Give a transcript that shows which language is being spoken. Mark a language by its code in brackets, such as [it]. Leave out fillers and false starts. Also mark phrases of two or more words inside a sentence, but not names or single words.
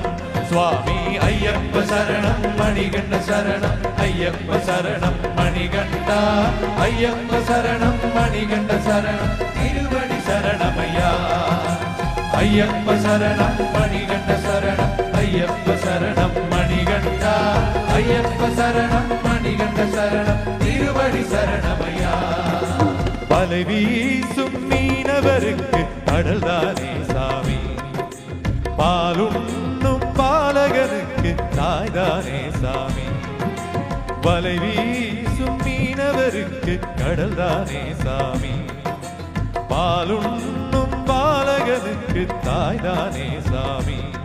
[te] స్వామి అయ్యప్ప శరణం మణికంఠ శరణం, అయ్యప్ప శరణం మణికంఠ, అయ్యప్ప శరణం మణికంఠ శరణం తిరువడి శరణమయ్యా. అయ్యప్ప శరణం మణికంఠ శరణం, అయ్యప్ప శరణం మణికంఠ, అయ్యప్ప శరణం మణికంఠ శరణం తిరువడి శరణమయ్యா. [ta] வலை வீசும் மீனவருக்கு கடல்தானே சாமி, பாலுண்ணும் பாலகனுக்கு தாய்தானே சாமி. வலை வீசும் மீனவருக்கு கடல்தானே சாமி, பாலுண்ணும் பாலகனுக்கு தாய்தானே சாமி.